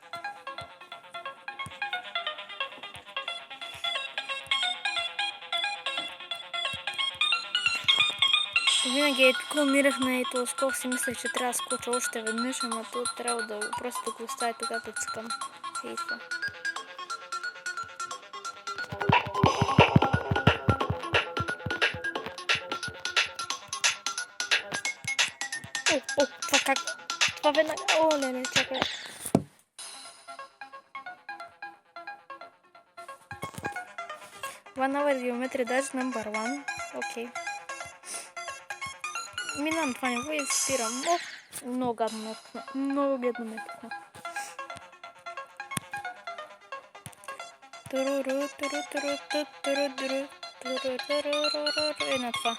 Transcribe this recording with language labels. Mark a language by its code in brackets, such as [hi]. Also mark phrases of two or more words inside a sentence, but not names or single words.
[bg] Винаги тук умирах на ето скок, си мислех, че трябва да скоча още веднъж, ама то трябва да просто да го оставя тогава да цъкам. И това. Това как? Това веднага... О, леле, чакай. [en] One hour geometry dash number 1. [bg] Окей. Минам това ниво и спирам. О, много гадно ме пусна. Много бедно ме пусна. Е на това.